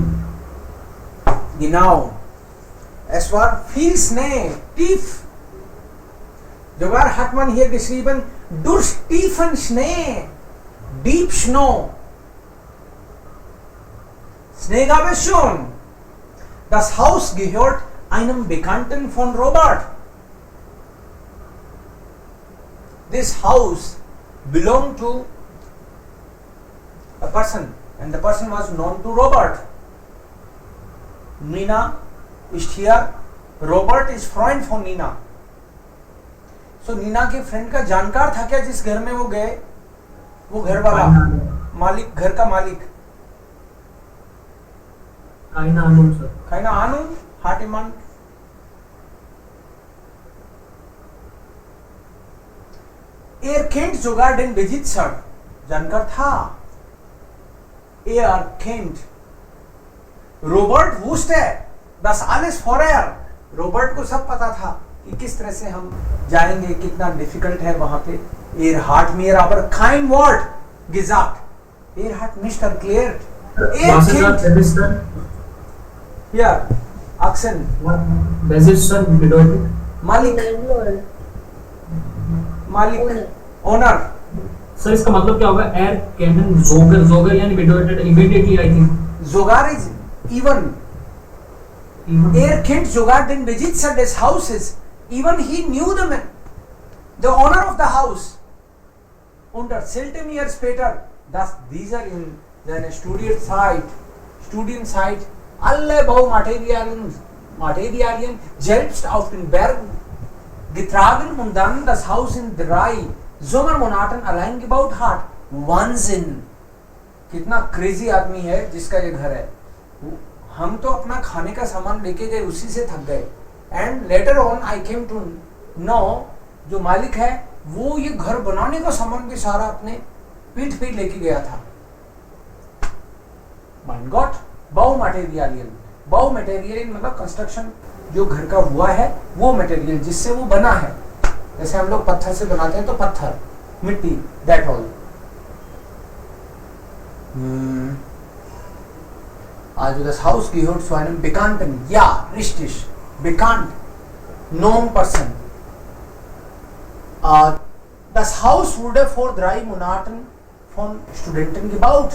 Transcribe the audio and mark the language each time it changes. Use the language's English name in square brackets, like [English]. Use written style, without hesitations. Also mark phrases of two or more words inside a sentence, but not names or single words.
[German] Genau. Es war viel Schnee, tief. Sogar hat man hier geschrieben, durch tiefen Schnee. [English] Deep Snow. [German] Schnee gab es schon. Das Haus gehört einem Bekannten von Robert. [English] This house belonged to a person and the person was known to Robert. Nina is here. Robert is friend for Nina. [Hindi] So नीना के फ्रेंड का जानकार था क्या जिस घर में वो गए? वो घर वाला मालिक, घर का मालिक. [German] Keine Ahnung, sir. Keine Ahnung, hat jemand? Er kennt sogar den Besitzer. [Hindi] जानकार था. [German] Er kennt. Robert wusste das alles vorher. [Hindi] Robert को सब पता था कि किस तरह से हम जाएंगे, कितना डिफिकल्ट है वहां पे. [German] Er hat mir aber kein Wort gesagt. Er hat nicht erklärt. Er Was ist kennt. das? Besitzer? Ja, Akzent. Besitzer bedeutet? [Hindi] मालिक, मालिक, ओनर. सर इसका मतलब क्या होगा? [German] er kennen sogar, [Hindi] जोगर यानी bedeutet [English] immediately, I think. Sogar is even. [German] Er kennt sogar den Besitzer des Hauses. [English] Even he knew the owner of the house. [German] Und erzählte mir später, dass dieser in seiner Studienzeit alle Baumaterialien selbst auf den Berg getragen und dann das Haus in 3 Sommermonaten allein gebaut hat. Wahnsinn! [Hindi] कितना क्रेजी आदमी है जिसका ये घर है. हम तो अपना खाने का सामान लेके गए, उसी से थक गए. [English] and later on I came to know [Hindi] जो मालिक है वो ये घर बनाने का सामान भी सारा अपने पीठ पे लेके गया था. [German] Mein Gott. Bau Material [Hindi] मतलब कंस्ट्रक्शन जो घर का हुआ है वो मटेरियल जिससे वो बना है. जैसे हम लोग पत्थर से बनाते हैं तो पत्थर, मिट्टी, [English] that all. [German] Also das Haus gehört zu einem Bekannten. Ja, richtig. Bekannt. [English] Known person. [German] Das Haus wurde vor 3 Monaten von Studenten gebaut.